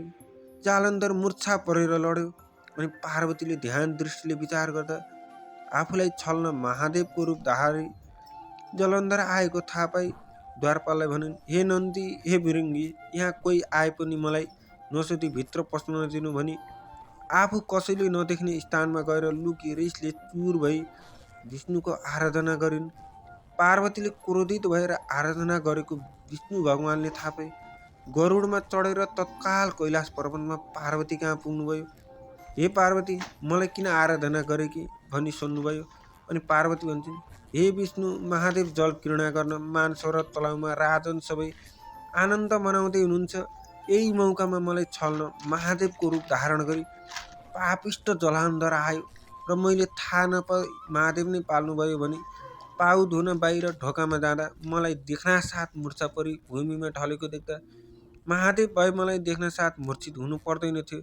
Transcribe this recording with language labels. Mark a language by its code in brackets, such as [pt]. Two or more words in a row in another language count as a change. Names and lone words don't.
[ne] जालन्धर मूर्छा परेर लड्यो। अनि पार्वतीले ध्यान दृष्टिले विचार गर्दा आफूलाई छल्न महादेवको रूप धारी जालन्धर आएको थाहा पाई द्वारपाललाई भनिन्, हे नन्दी, हे बिरङ्गी, यहाँ कोही आए पनि मलाई नसोधी भित्र पस्न नदिनु भनी आफू कसैले नदेख्ने स्थानमा गएर लुकी रिसले चुर भई विष्णुको आराधना गरिन्। पार्वतीले क्रोधित भएर आराधना गरेको विष्णु भगवानले थाहा पाए। गरुडमा चढेर तत्काल कैलाश पर्वतमा पार्वती कहाँ पुग्नुभयो। हे पार्वती, मलाई किन आराधना गरेकी भनी सोध्नुभयो। अनि पार्वती भन्छन्, हे विष्णु, महादेव जल क्रीडा गर्न मानसरोवर तलाउमा राजन सबै आनन्द मनाउँदै हुनुहुन्छ। यही मौकामा मलाई छल्न महादेवको रूप धारण गरी पापिष्ट जलन्धर आयो र मैले थाहा नपाई महादेव नै पाल्नुभयो भने पाउ धुन बाहिर ढोकामा जाँदा मलाई देख्नासाथ मूर्छा परी भूमिमा ढलेको देख्दा महादेव भए मलाई देख्नासाथ मूर्छित हुनु पर्दैन थियो।